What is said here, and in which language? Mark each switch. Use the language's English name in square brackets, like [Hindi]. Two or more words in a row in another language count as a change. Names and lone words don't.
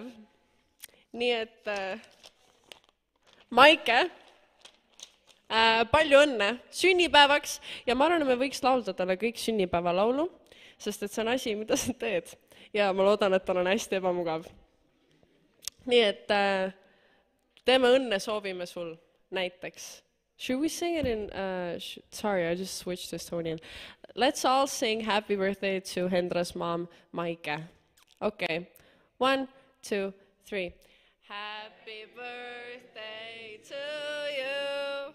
[Estonian] Nii et Maike, palju õnne sünnipäevaks, ja ma arvan, et me võiks laulda talle kõik sünnipäevalaulu, sest et see on asi, mida sa teed. Ja ma loodan, et tal on hästi ebamugav. Nii et teeme õnne, soovime sul näiteks. [English] Should we sing it in, sorry, I just switched to Estonian. Let's all sing happy birthday to Hendra's mom, Maike. Okay, 1, 2, 3. Happy birthday to you.